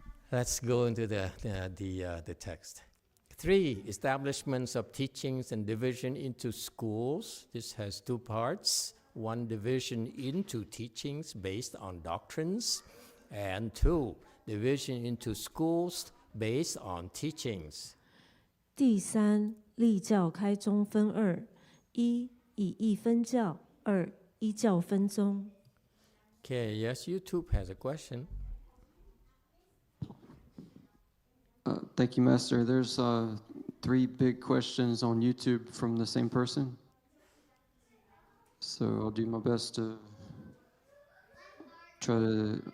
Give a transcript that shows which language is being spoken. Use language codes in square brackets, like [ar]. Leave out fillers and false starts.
[en] Let's go into the text. 3 establishments of teachings and division into schools. This has 2 parts. 1 division into teachings based on doctrines, and 2 division into schools based on teachings. [zh] 第3，立教开宗分2：一以义分教，2依教分宗。 [en] Okay, yes, YouTube has a question. Thank you, Master. There's 3 big questions on YouTube from the same person. So I'll do my best to try to.